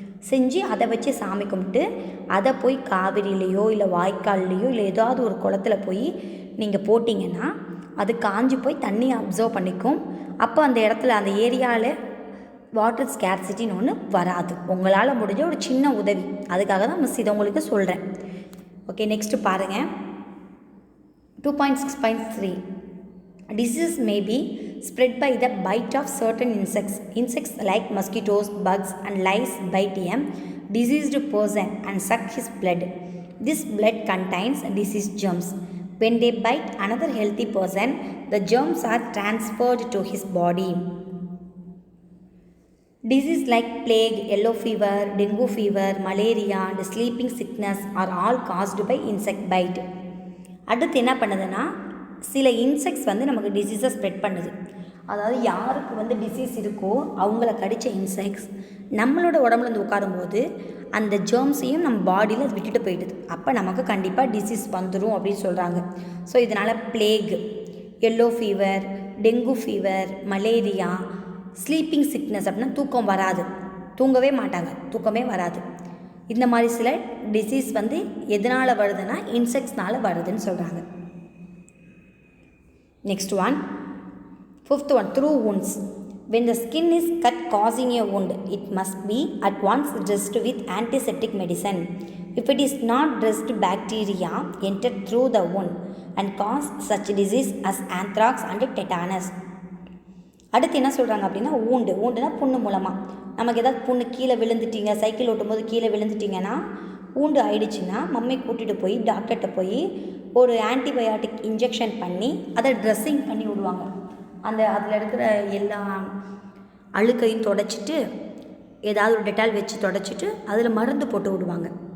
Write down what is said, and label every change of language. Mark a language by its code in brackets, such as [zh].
[ta] செஞ்சு அதை வச்சு சாமி கும்பிட்டு அதை போய் காவிரியிலையோ இல்லை வாய்க்கால்லையோ இல்லை ஏதாவது ஒரு குளத்துல போய் நீங்கள் போட்டிங்கன்னா அது காஞ்சி போய் தண்ணியை அப்சர்வ் பண்ணிக்கும். அப்போ அந்த இடத்துல அந்த ஏரியாவில் வாட்டர் ஸ்கேர்சிட்டின்னு ஒன்று வராது. உங்களால் முடிஞ்ச ஒரு சின்ன உதவி, அதுக்காக தான் மிஸ் இதை உங்களுக்கு சொல்கிறேன். ஓகே, நெக்ஸ்ட்டு பாருங்கள் 2.6.3. [en] Diseases may be spread by the bite of certain insects. Insects like mosquitoes, bugs and lice bite a diseased person and suck his blood. This blood contains disease germs. When they bite another healthy person, the germs are transferred to his body. Diseases like plague, yellow fever, dengue fever, malaria and sleeping sickness are all caused by insect bite. [ta] அடுத்து என்ன பண்ணுதுன்னா, சில insects நமக்கு டிசீஸை spread பண்ணுது. அதாவது யாருக்கு disease இருக்கோ அவங்கள கடித்த இன்செக்ட்ஸ் நம்மளோட உடம்புல உட்காரும்போது அந்த ஜெர்ம்ஸையும் நம்ம பாடியில் அது விட்டுட்டு போயிடுது. அப்போ நமக்கு கண்டிப்பாக டிசீஸ் வந்துடும் அப்படின்னு சொல்கிறாங்க. ஸோ இதனால் plague, yellow fever, dengue fever, malaria, sleeping sickness அப்படின்னா தூக்கம் வராது, தூங்கவே மாட்டாங்க, தூக்கமே வராது. இந்த மாதிரி சில டிசீஸ் எதனால் வருதுன்னா இன்செக்ட்ஸ்னால் வருதுன்னு சொல்கிறாங்க. [en] Next one, 5th one, through wounds. When the skin is cut causing a wound, it must be at once dressed with antiseptic medicine. If it is not dressed, bacteria enter through the wound and cause such disease as anthrax and tetanus. [ta] அடுத்து என்ன சொல்கிறாங்க அப்படின்னா, ஊண்டுனா புண்ணு மூலமாக நமக்கு ஏதாவது புண்ணு கீழே விழுந்துட்டீங்க, சைக்கிள் ஓட்டும்போது கீழே விழுந்துட்டிங்கன்னா ஊண்டு ஆயிடுச்சுன்னா மம்மி கூட்டிகிட்டு போய் டாக்டர்கிட்ட போய் ஒரு ஆன்டிபயோட்டிக் இன்ஜெக்ஷன் பண்ணி அதை ட்ரெஸ்ஸிங் பண்ணி விடுவாங்க. அதில் இருக்கிற எல்லா அழுக்கையும் தொடச்சிட்டு ஏதாவது ஒரு டெட்டால் வச்சு தொடச்சிட்டு அதில் மருந்து போட்டு விடுவாங்க.